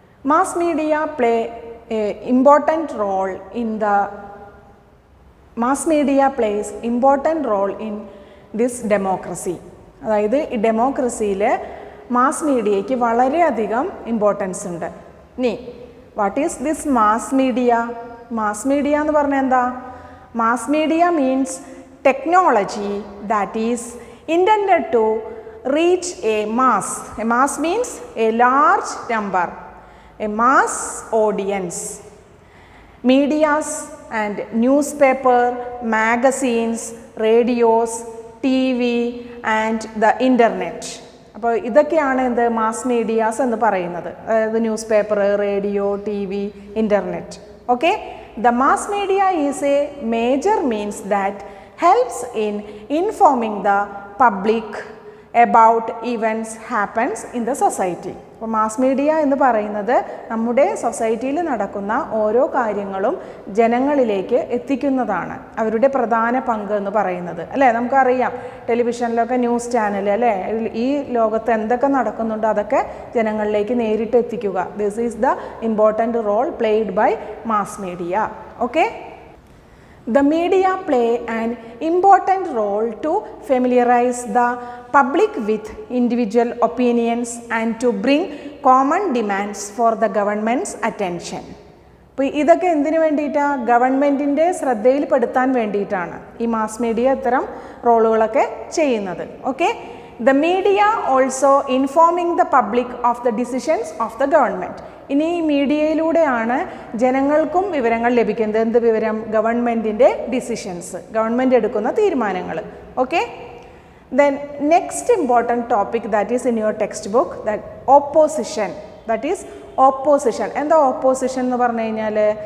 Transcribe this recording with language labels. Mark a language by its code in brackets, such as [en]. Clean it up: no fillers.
[en] Mass media play a important role in the mass media plays important role in this democracy. [ml] അതായത് ഈ ഡെമോക്രസിയിൽ mass മീഡിയയ്ക്ക് വളരെയധികം importance ഉണ്ട്. [en] ഇനി what is this mass media? Mass media [ml] എന്ന് പറഞ്ഞാൽ എന്താ? [en] Mass media means technology that is intended to reach a mass. A mass means a large number, a mass audience. Medias and newspaper, magazines, radios, TV and the internet. [ml] അപ്പോൾ ഇതൊക്കെയാണ് എന്ത് mass medias എന്ന് പറയുന്നത്. അതായത് news paper, radio, T V, internet. [en] Okay, the mass media is a major means that helps in informing the public about events happens in the society. [ml] അപ്പോൾ mass media എന്ന് പറയുന്നത് നമ്മുടെ സൊസൈറ്റിയിൽ നടക്കുന്ന ഓരോ കാര്യങ്ങളും ജനങ്ങളിലേക്ക് എത്തിക്കുന്നതാണ് അവരുടെ പ്രധാന പങ്ക് എന്ന് പറയുന്നത്. അല്ലേ, നമുക്കറിയാം ടെലിവിഷനിലൊക്കെ ന്യൂസ് ചാനൽ അല്ലേ, ഈ ലോകത്ത് എന്തൊക്കെ നടക്കുന്നുണ്ടോ അതൊക്കെ ജനങ്ങളിലേക്ക് നേരിട്ട് എത്തിക്കുക. [en] This is the important role played by mass media. Okay, the media play an important role to familiarize the public with individual opinions and to bring common demands for the government's attention. [ml] അപ്പോൾ ഇതൊക്കെ എന്തിനു വേണ്ടിയിട്ടാണ്? ഗവൺമെൻറ്റിൻ്റെ ശ്രദ്ധയിൽപ്പെടുത്താൻ വേണ്ടിയിട്ടാണ് ഈ mass media ഇത്തരം റോളുകളൊക്കെ ചെയ്യുന്നത്. [en] Okay, the media also informing the public of the decisions of the government. [ml] ഇനി ഈ മീഡിയയിലൂടെയാണ് ജനങ്ങൾക്കും വിവരങ്ങൾ ലഭിക്കുന്നത്. എന്ത് വിവരം? ഗവൺമെൻറ്റിൻ്റെ ഡിസിഷൻസ്, ഗവൺമെൻറ് എടുക്കുന്ന തീരുമാനങ്ങൾ. [en] Okay, then next important topic that is in your textbook, that opposition. That is opposition. [ml] എന്താ ഓപ്പോസിഷൻ എന്ന് പറഞ്ഞു കഴിഞ്ഞാൽ?